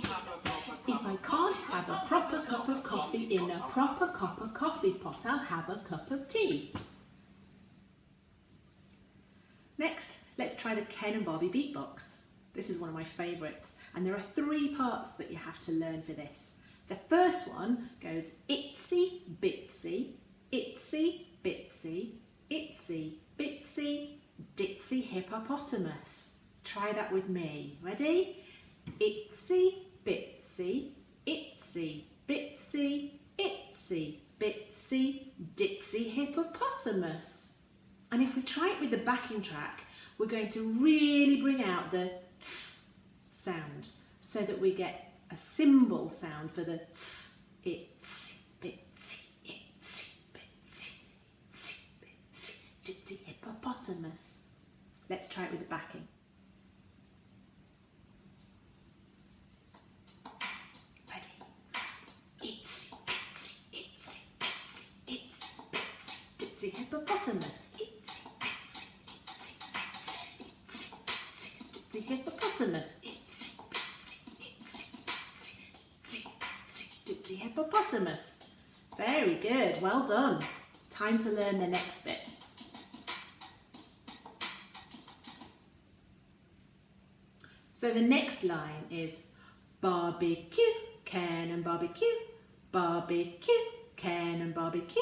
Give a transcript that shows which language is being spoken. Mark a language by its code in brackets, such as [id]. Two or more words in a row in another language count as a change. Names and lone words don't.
[en] If I can't have a proper cup of coffee in a proper copper coffee pot, I'll have a cup of tea. Next, let's try the Ken and Barbie beatbox. This is one of my favourites, and there are 3 parts that you have to learn for this. The first one goes itsy bitsy, itsy bitsy, itsy bitsy, ditsy hippopotamus. Try that with me. Ready? Itsy bitsy, itsy bitsy, itsy bitsy, ditsy hippopotamus. And if we try it with the backing track, we're going to really bring out the tss sound so that we get a cymbal sound for the tss. Itsy bitsy, itsy bitsy, itsy bitsy, ditsy hippopotamus. Let's Let's try it with the backing. Ready? Itsy bitsy, itsy bitsy, itsy bitsy, ditsy hippopotamus. Itsy bitsy, itsy bitsy, itsy bitsy, ditsy hippopotamus. Itsy bitsy, itsy bitsy, itsy bitsy, ditsy hippopotamus. Very good, well done. Time to learn the next bit. So the next line is barbecue, Ken and barbecue, barbecue, Ken and barbecue.